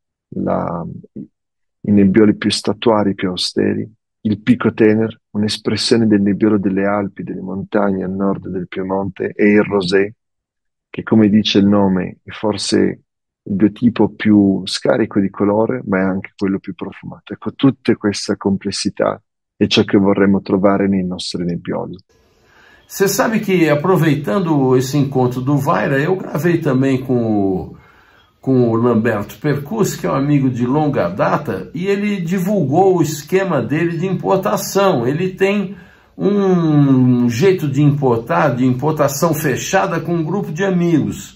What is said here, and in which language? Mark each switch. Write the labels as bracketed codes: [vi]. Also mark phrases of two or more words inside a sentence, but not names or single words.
[it] i nebbioli più statuari, più austeri, il Pico Tener, un'espressione del nebbiolo delle Alpi, delle montagne al nord del Piemonte, e il Rosé, che come dice il nome è forse il biotipo più scarico di colore, ma è anche quello più profumato. Ecco, tutta questa complessità è ciò che vorremmo trovare nei nostri nebbioli. [pt] Você sabe que, aproveitando esse encontro do Vaira, eu gravei também com o Lamberto Percussi, que é um amigo de longa data, e ele divulgou o esquema dele de importação. Ele tem um jeito de importar, de importação fechada com um grupo de amigos.